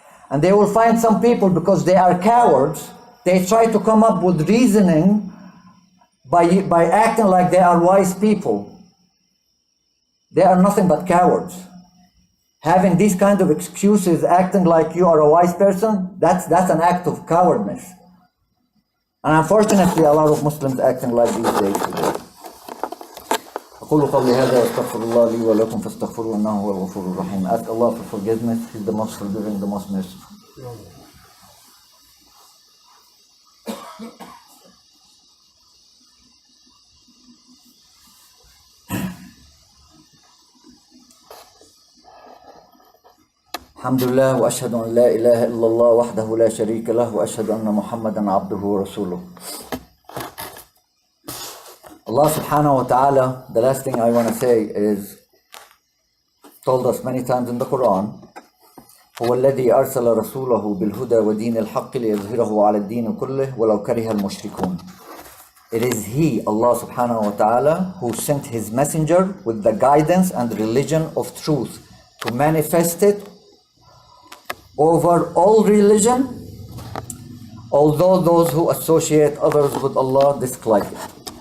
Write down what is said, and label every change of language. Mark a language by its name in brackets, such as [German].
[English] And they will find some people, because they are cowards, they try to come up with reasoning by acting like they are wise people. They are nothing but cowards. Having these kind of excuses, acting like you are a wise person, that's an act of cowardness. And unfortunately, a lot of Muslims acting like these days today. [Arabic] أقول قولي هذا وأستغفر الله لي ولكم فاستغفروه إنه هو الغفور الرحيم. [English] Ask Allah for forgiveness. He's the most forgiving, the most merciful. [Arabic] الحمد لله وأشهد أن لا إله إلا الله وحده لا شريك له وأشهد أن محمدا عبده ورسوله. [English] Allah subhanahu wa ta'ala, the last thing I want to say is, told us many times in the Quran, [Arabic] هو الذي أرسل رسوله بالهدى ودين الحق ليظهره على الدين كله ولو كره المشركون. [English] It is He, Allah subhanahu wa ta'ala, who sent His messenger with the guidance and religion of truth to manifest it over all religion, although those who associate others with Allah dislike it.